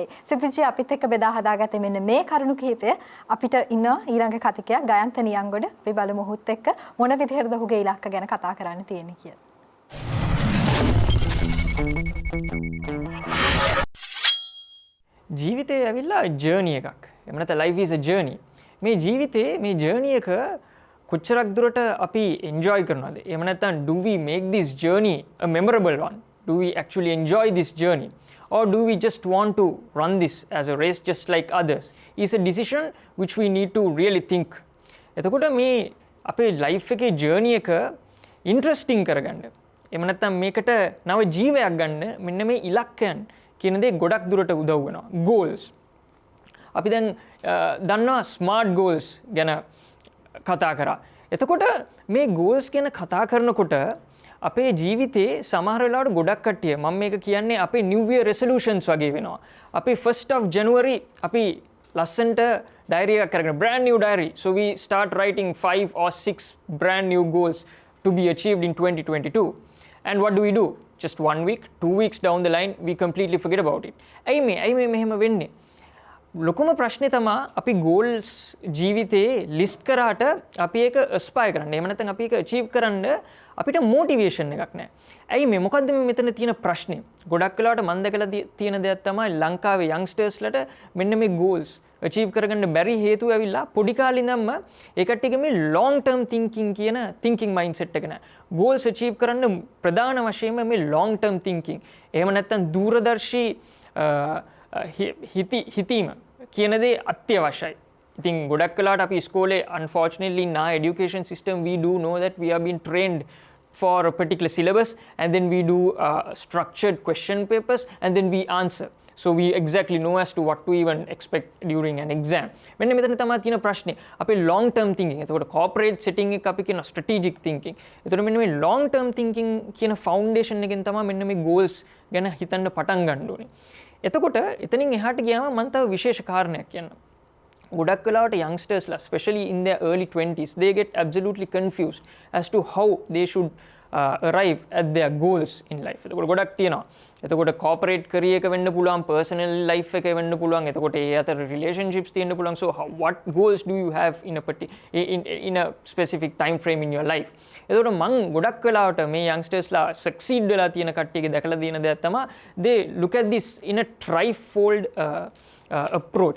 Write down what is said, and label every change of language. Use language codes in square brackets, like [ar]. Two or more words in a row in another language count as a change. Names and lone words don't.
[si] සිතිජි අපිත් එක්ක බෙදා හදාගත්තේ මෙන්න මේ කරුණු කිහිපය. අපිට ඉන්න ඊළඟ කතිකයා ගයන්ත නියංගොඩ අපි බලමු ඔහුත් එක්ක මොන විදිහටද ඔහුගේ ඉලක්ක ගැන කතා කරන්න තියෙන්නේ කියලා. ජීවිතය ඇවිල්ලා ජර්නි එකක්. එහෙම නැත්නම් [en] life is a journey. [si] මේ ජීවිතේ මේ ජර්නි එක කොච්චරක් දුරට අපි enjoy කරනවද? එහෙම නැත්නම් [en] do we make this journey a memorable one? Do we actually enjoy this journey? Or do we just want to run this as a race just like others? It's a decision which we need to really think. [si] එතකොට මේ අපේ ලයිෆ් එකේ ජර්නි එක ඉන්ටරෙස්ටිං කරගන්න. එහෙම නැත්නම් මේකට නව ජීවයක් ගන්න මෙන්න මේ ඉලක්කයන් කියන දේ ගොඩක් දුරට උදව් වෙනවා. goals. අපි දැන් දන්නවා [en] smart goals [si] ගැන කතා කරා. එතකොට මේ goals ගැන කතා කරනකොට අපේ ජීවිතේ සමහර වෙලාවට ගොඩක් කට්ටිය මම මේක කියන්නේ අපේ [en] new year resolutions [si] වගේ වෙනවා. අපේ [en] 1st of January [si] අපි ලස්සන්ට diary එකක් කරගෙන [en] brand new diary. So we start writing 5 or 6 brand new goals to be achieved in 2022. And what do? Just 1 week, 2 weeks down the line, we completely forget about it. [si] ඇයි මේ මෙහෙම වෙන්නේ? ලොකුම ප්‍රශ්නේ තමා අපි goals ජීවිතේ list කරාට අපි ඒක aspire කරන්න. එහෙම නැත්නම් අපි ඒක achieve කරන්න අපිට motivation එකක් නැහැ. ඇයි මේ මොකද්ද මේ මෙතන තියෙන ප්‍රශ්නේ? ගොඩක් වෙලාවට මම දැකලා තියෙන දෙයක් තමයි ලංකාවේ youngstersලට මෙන්න මේ [en] goals achieve [si] කරගන්න බැරි හේතුව ඇවිල්ලා පොඩි කාලේ ඉඳන්ම ඒ කට්ටියගේ මේ [en] long term thinking [si] කියන [en] thinking mindset [si] එක නැහැ. [en] goals achieve [si] කරන්න ප්‍රධාන වශයෙන්ම මේ [en] long term thinking. [si] එහෙම නැත්නම් දූරදර්ශී හිතීම කියන දේ අත්‍යවශ්‍යයි. ඉතින් ගොඩක් වෙලාවට අපි ඉස්කෝලේ [en] unfortunately in our education system we do know that we are being trained for a particular syllabus and then we do structured question papers and then we answer. So we exactly know as to what to even expect during an exam. [si] මෙන්න මෙතන තමයි තියෙන ප්‍රශ්නේ. අපේ [en] long term thinking. [si] එතකොට [en] corporate setting [si] එක අපි කියන [en] strategic thinking. [si] එතකොට මෙන්න මේ [en] long term thinking [si] කියන foundation එකෙන් තමයි මෙන්න මේ goals ගැන හිතන්න පටන් ගන්න ඕනේ. එතකොට එතනින් එහාට ගියාම මම තව විශේෂ කාරණයක් කියන්නම්. ගොඩක් වෙලාවට youngstersලා [en] especially in their early 20s they get absolutely confused as to how they should arrive at their goals in life. [si] එතකොට ගොඩක් තියෙනවා. එතකොට [en] corporate career [si] එක වෙන්න පුළුවන්, [en] personal life [si] එක වෙන්න පුළුවන්. එතකොට ඒ අතර relationships තියෙන්න පුළුවන්. [en] So what goals do you have in a specific time frame in your life? [si] එතකොට මම ගොඩක් වෙලාවට මේ youngstersලා succeed වෙලා තියෙන කට්ටියගේ දැකලා තියෙන දෙයක් තමයි [en] they look at this in a trifold approach.